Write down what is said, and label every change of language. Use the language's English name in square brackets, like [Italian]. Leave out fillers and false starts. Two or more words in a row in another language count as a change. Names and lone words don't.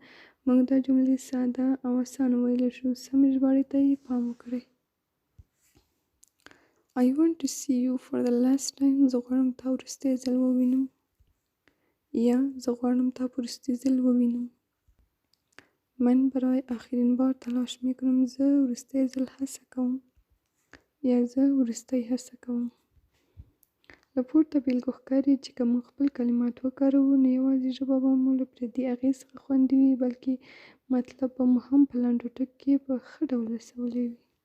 [Pashto] موږ دا جملې ساده او اسانه ویلی شو. سمې ژباړې ته یې پام وکړئ. [English] I want to see you for the last time. [Pashto] زه غواړم تا وروستی ځل ووینم. یا زه غواړم تا په وروستي ځل ووینم. [Persian] من برای آخرین بار تلاش میکنم. [Pashto] زه وروستی ځل هڅه کوم. یا زه وروستی هڅه کوم. له پورته بېلګو ښکاري چې که موږ خپل کلمات وکاروو نو یوازې ژبه به مو له پردي اغېز څخه خوندي وي بلکې مطلب به مو هم په لنډو ټکو کې په ښه ډول رسولی وي.